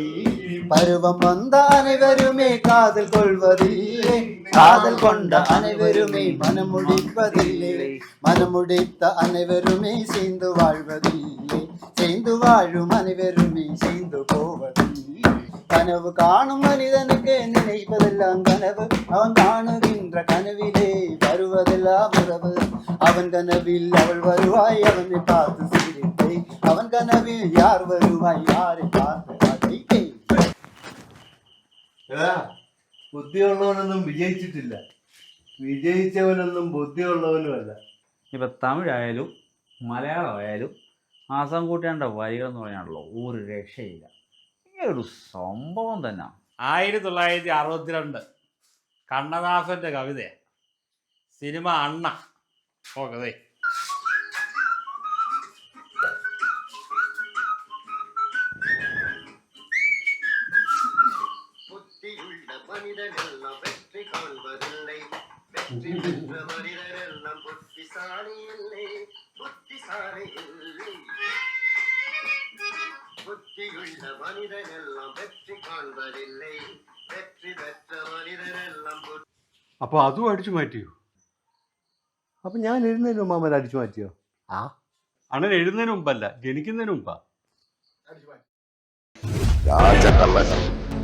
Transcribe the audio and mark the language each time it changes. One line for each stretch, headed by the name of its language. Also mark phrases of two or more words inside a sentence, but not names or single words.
Tamil: பருவம் வந்த அனைவருமே காதல் கொள்வதில்லை, காதல் கொண்ட அனைவருமே மனம் முடிப்பதில்லை, மனம் முடித்த அனைவருமே சேர்ந்து வாழ்வதில்லை, சேர்ந்து வாழும் அனைவருமே சேர்ந்து போவதில்லை. கனவு காணும் மனிதனுக்கு நினைப்பதெல்லாம் கனவு, அவன் காணுகின்ற கனவிலே வருவதெல்லாம் உறவு. அவன் கனவில் அவள் வருவாய், அவனை பார்த்து சிரிப்பை, அவன் கனவில் யார் வருவாய், யாரை பார்த்து அதை.
Malayalam: ബുദ്ധിയുള്ളവനൊന്നും വിജയിച്ചിട്ടില്ല, വിജയിച്ചവനൊന്നും ബുദ്ധിയുള്ളവനുമല്ല. ഇപ്പൊ തമിഴായാലും മലയാളമായാലും ആസാം കൂട്ടേണ്ട വരികൾ എന്ന് പറയാനുള്ളൂ, ഒരു രക്ഷയില്ല. ഒരു സംഭവം തന്നെ. 1962 കണ്ണദാസന്റെ കവിത, സിനിമ അണ്ണ. ഓക്കെ,
Tamil: புத்தியுள்ள மனிதனெல்லாம் வெற்றி காண்பதில்லை, வெற்றி பெற்ற மனிதனெல்லாம் புத்திசாலி இல்லை, புத்திசாலி இல்லை. புத்தியுள்ள மனிதனெல்லாம் வெற்றி காண்பதில்லை, வெற்றி பெற்ற மனிதனெல்லாம்.
Malayalam: അപ്പൊ അതും അടിച്ചു മാറ്റിയോ? അപ്പൊ ഞാൻ എഴുന്നതിന് മുമ്പ് അവൻ അടിച്ചു മാറ്റിയോ? അണ്ണൻ എഴുതുന്നതിന് മുമ്പല്ല, ജനിക്കുന്നതിന് മുമ്പാ. രാജകള്ളൻ